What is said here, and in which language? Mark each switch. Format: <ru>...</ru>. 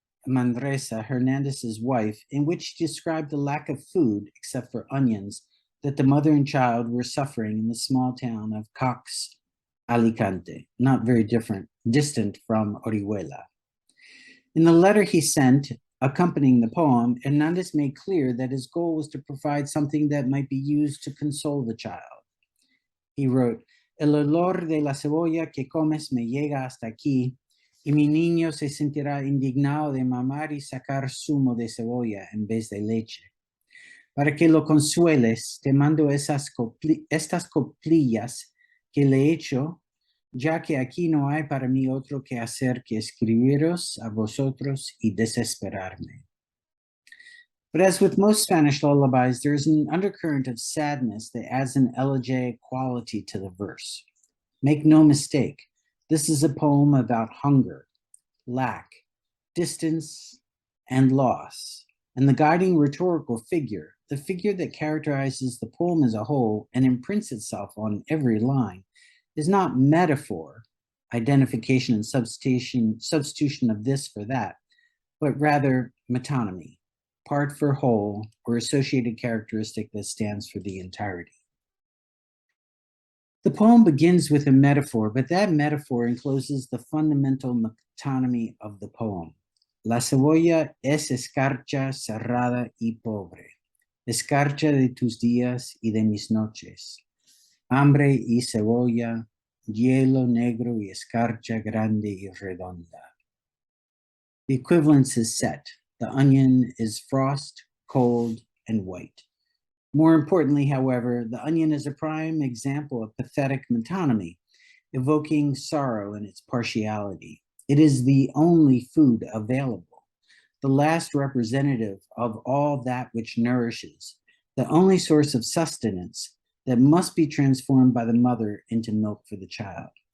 <en>Mandresa, Hernandez's wife, in which she described the lack of food, except for onions, that the mother and child were suffering in the small town of Cox, Alicante, not very distant from Orihuela. In the letter he sent accompanying the poem, Hernandez made clear that his goal was to provide something that might be used to console the child. He wrote,</en> <es>"El olor de la cebolla que comes me llega hasta aquí, y mi niño se sentirá indignado de mamar y sacar zumo de cebolla en vez de leche. Para que lo consueles, te mando estas coplillas que le he hecho, ya que aquí no hay para mí otro que hacer que escribiros a vosotros y desesperarme."</es> <en>But as with most Spanish lullabies, there is an undercurrent of sadness that adds an elegiac quality to the verse. Make no mistake, this is a poem about hunger, lack, distance, and loss. And the guiding rhetorical figure, the figure that characterizes the poem as a whole and imprints itself on every line, is not metaphor, identification and substitution of this for that, but rather metonymy, part for whole, or associated characteristic that stands for the entirety. The poem begins with a metaphor, but that metaphor encloses the fundamental metonymy of the poem.</en> <es>La cebolla es escarcha cerrada y pobre, escarcha de tus días y de mis noches, hambre y cebolla, hielo negro y escarcha grande y redonda.</es> <en>The equivalence is set. The onion is frost, cold, and white. More importantly, however, the onion is a prime example of pathetic metonymy, evoking sorrow in its partiality. It is the only food available, the last representative of all that which nourishes, the only source of sustenance that must be transformed by the mother into milk for the child.</en>